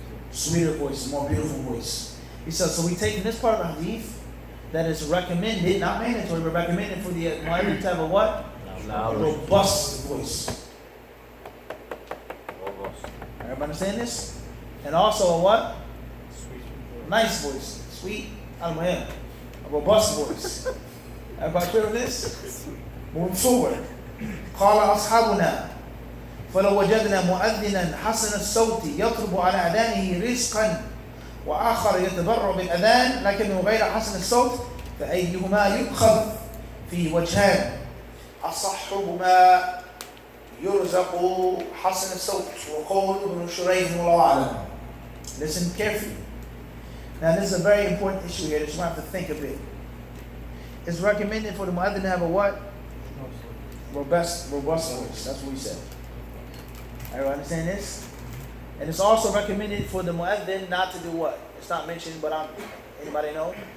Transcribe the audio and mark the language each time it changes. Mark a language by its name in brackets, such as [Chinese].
[English] Sweeter voice, more beautiful voice. He says, so we take in this part of the Hadith that is recommended, not mandatory, but recommended for the mu'adhin to have a what? A robust voice. Everybody understand this? And also a what? Nice voice. Sweet. A robust voice. Everybody clear on this? Moving forward. [Arabic] قال أصحابنا فلو وجدنا مؤذنا حسن الصوت يطلب على أذانه رزقا وآخر يتبرع بالأذان لكنه غير حسن الصوت فأيهما يؤخذ في وجهان أصحهما يرزق حسن الصوت وقول ابن شريح والله أعلم. [English] Listen carefully. Now this is a very important issue here that you have to think a bit. It's recommended for the mu'adhin to have a what? Robust voice. That's what we said. Everyone understand this? And it's also recommended for the mu'adhin not to do what? It's not mentioned, but anybody know?